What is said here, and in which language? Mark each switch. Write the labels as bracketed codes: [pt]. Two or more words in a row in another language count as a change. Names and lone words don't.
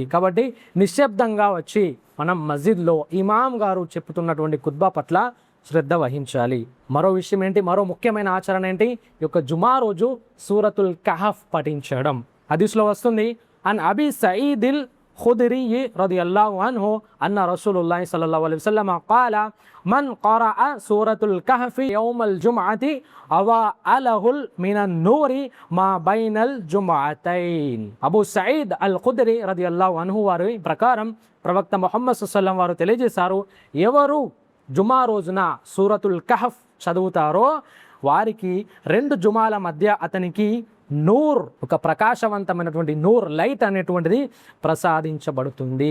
[te] కాబట్టి నిశ్శబ్దంగా వచ్చి మనం మస్జిద్లో ఇమాం గారు చెప్తున్నటువంటి ఖుత్బా పట్ల శ్రద్ధ వహించాలి. మరో విషయం ఏంటి, మరో ముఖ్యమైన ఆచరణ ఏంటి, ఈ యొక్క జుమా రోజు సూరతుల్ కహఫ్ పఠించడం. హదీస్లో వస్తుంది, [ar] عن أبي سعيد الخدري رضي الله عنه أن رسول الله صلى الله عليه وسلم قال من قرأ سورة الكهف يوم الجمعة أضاء من النور ما بين الجمعتين. [te] అబూ సయీద్ అల్ ఖుదరీ [ar] رضي الله عنه [te] వారి ప్రకారం ప్రవక్త ముహమ్మద్ [ar] صلى الله عليه وسلم [te] వారు తెలియజేశారు, ఎవరు జుమా రోజున సూరతుల్ కహఫ్ చదువుతారో వారికి 2 జుమాల మధ్య అతనికి నూర్, ఒక ప్రకాశవంతమైనటువంటి నూర్, లైట్ అనేటువంటిది ప్రసాదించబడుతుంది.